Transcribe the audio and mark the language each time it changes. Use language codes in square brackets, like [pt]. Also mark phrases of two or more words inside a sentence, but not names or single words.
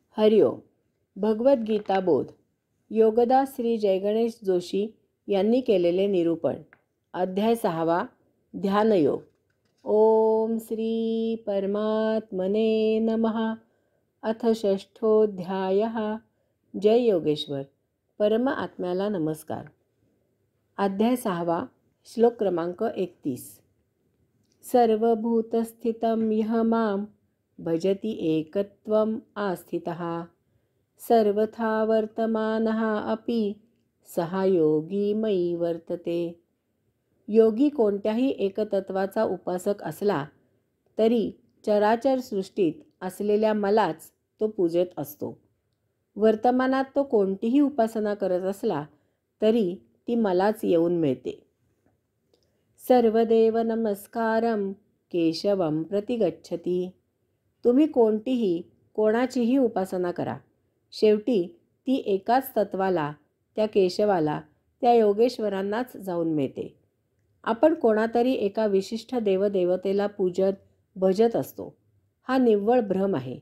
[mr] हरिओम. भगवद्गीता बोध. योगदास श्री जयगणेश जोशी यांनी केलेले निरूपण. अध्याय 6. [sa] ध्यानयोग. ओम श्री परमात्मने नमः. अथ षष्ठोऽध्यायः. जय योगेश्वर. [mr] परम आत्म्याला नमस्कार. अध्याय 6. श्लोक क्रमांक 31. [sa] सर्वभूतस्थितं यः मां भजति एकत्वम् आस्थितः सर्वथा वर्तमानः अपि सहा योगी मयी वर्तते. [mr] योगी कोणत्याही एकतत्वाचा उपासक असला तरी चराचर सृष्टीत असलेल्या मलाच तो पूजत असतो. वर्तमानात तो कोणतीही उपासना करत असला तरी ती मलाच येऊन मिळते. [sa] सर्वदेव नमस्कारं केशवं प्रति गच्छति. [mr] तुम्ही कोणाचीही उपासना करा, शेवटी ती एकाच तत्वाला, त्या केशवाला, त्या योगेश्वरांनाच जाऊन मिळते. आपण कोणातरी एका विशिष्ट देवदेवतेला भजत असतो. हा निव्वळ भ्रम आहे.